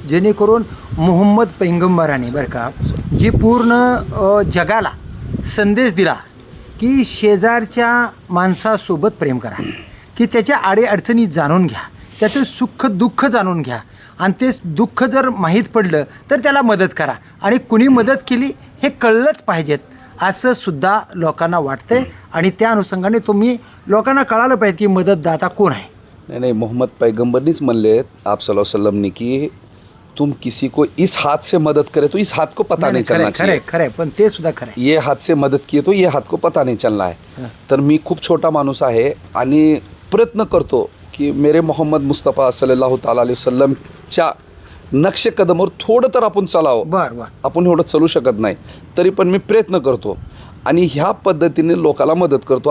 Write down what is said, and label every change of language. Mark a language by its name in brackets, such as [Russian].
[Marathi] जेणेकरून मोहम्मद पैगंबराने बरं का जी पूर्ण जगाला संदेश दिला की शेजारच्या माणसासोबत प्रेम करा, की त्याच्या अडीअडचणी जाणून घ्या, त्याचं सुख दुःख जाणून घ्या आणि ते दुःख जर माहीत पडलं तर त्याला मदत करा आणि कुणी मदत केली हे कळलंच पाहिजेत असं सुद्धा लोकांना वाटतंय. आणि त्या अनुषंगाने तुम्ही लोकांना कळालं पाहिजे की मदतदाता कोण आहे. नाही, मोहम्मद पैगंबरनीच म्हणले आप सल्लल्लाहु अलैहि वसल्लमनी की [Hindi] तुम किसी को इस हाथ से मदद करे तो इस हाथ को पता नहीं चलना चाहिए. [Marathi] खरंय पण ते सुद्धा खरंय. [Hindi] ये हाथ से मदत किए तो ये हाथ को पता नहीं चलना है. [Marathi] तर मी खूप छोटा माणूस आहे आणि प्रयत्न करतो की [Hindi] मेरे मोहम्मद मुस्तफा [Marathi] सल्लल्लाहु ताला अलैहि वसल्लमच्या नक्षे कदमवर थोडं तर आपण चालावं. बर आपण एवढं चालू शकत नाही तरी पण मी प्रयत्न करतो आणि ह्या पद्धतीने लोकाला मदत करतो.